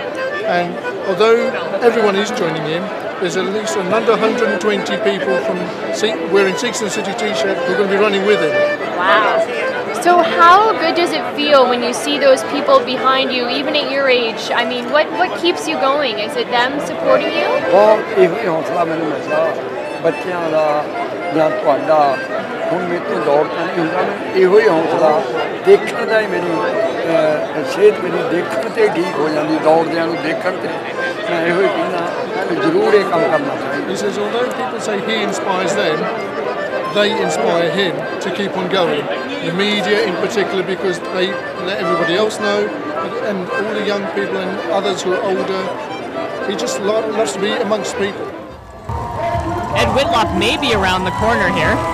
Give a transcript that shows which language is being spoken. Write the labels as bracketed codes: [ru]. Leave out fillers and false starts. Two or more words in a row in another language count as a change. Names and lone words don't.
[en] And although everyone is joining him, there's at least another 120 people wearing Sixth City t-shirt who are going to be running with him. Wow. So how good does it feel when you see those people behind you, even at your age? I mean, what keeps you going? Is it them supporting you? [fr] Bon, ils ont travaillé ça. Bâtien là, bien quoi là, [pa] ਹੁਣ ਮੇਰੇ ਤੋਂ ਦੌੜਦਾ ਨਹੀਂ ਹੁੰਦਾ ਮੈਂ ਇਹੋ ਹੀ ਹੌਸਲਾ ਦੇਖਣ ਦਾ ਹੀ ਮੈਨੂੰ ਸਿਹਤ ਮੇਰੀ ਦੇਖਣ ਤੇ ਠੀਕ ਹੋ ਜਾਂਦੀ ਦੌੜਦਿਆਂ ਨੂੰ ਦੇਖਣ ਤੇ ਮੈਂ ਇਹੋ ਹੀ ਕਹਿੰਦਾ ਜ਼ਰੂਰ ਇਹ ਕੰਮ ਕਰਨਾ ਚਾਹੀਦਾ। [en] He says although people say he inspires them, they inspire him to keep on going. The media in particular, because they let everybody else know, and all the young people and others who are older. He just loves to be amongst people. Ed Whitlock may be around the corner here.